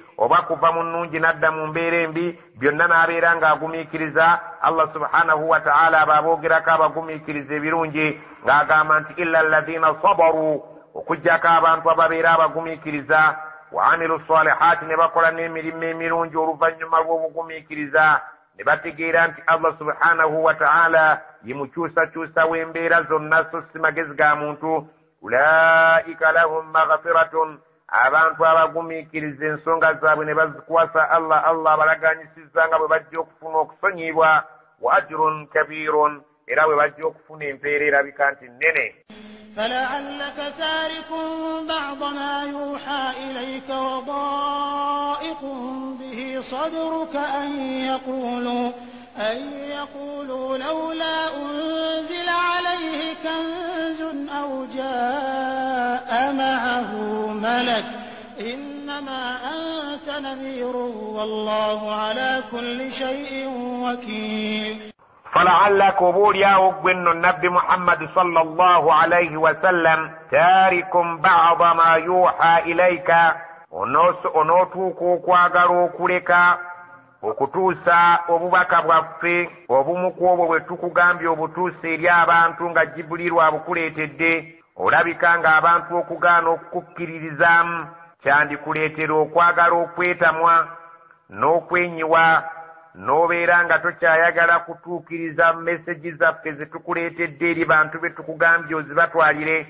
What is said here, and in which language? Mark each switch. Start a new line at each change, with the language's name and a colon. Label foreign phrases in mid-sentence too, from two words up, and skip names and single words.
Ganda: oba kuva mu nnungi n'adda mu mbeera embi, byonna n'abeera ng'agumiikiriza
Arabic: الله سبحانه وتعالى
Ganda: aboogerako abagumiikiriza ebirungi ng'agamba nti
Arabic: إلا الذين صبروا,
Ganda: okuggyako abantu ababeera abagumiikiriza
Arabic: وعملوا الصالحات
Ganda: ne bakola n'emirimu emirungi oluvannyuma lw'obugumiikiriza ne bategeera nti
Arabic: الله سبحانه وتعالى
Ganda: yemukyusakyusa w'embeera zonna so si magezi ga muntu.
Arabic: أولئك لهم مغفرة,
Ganda: abantu abagumiikiriza ensonga zaabwe ne bazikwasa Allah abalaganyisizza nga bwe bajja okufuna okusonyibwa,
Arabic: وأجر كبير,
Ganda: era bwe bajja okufuna empeera erabika nti nnene.
Arabic: فلعلك تارك بعض ما يوحى إليك وضائق به صدرك أن يقولوا لولا أنزل عليه كنز أو جاء معه ملك إنما أنت نذير والله على كل شيء وكيل. فلعلك بولياو بن النبي محمد صلى الله عليه وسلم تارك بعض ما يوحى إليك
Ganda: onotuuka okwagala okuleka okutuusa obubaka bwaffe obumu ku obwo bwe tukugambye obutuusa eri abantu nga Jibuliru abukuleetedde. Olabika ng'abantu okugaana okukkiririzaamu kyandikuleetera okwagala okwetamwa n'okwenyiwa, n'obeera nga tokyayagala kutuukiriza mesegi zaffe ze tukuleetedde eri bantu be tukugambye ozibatwalire.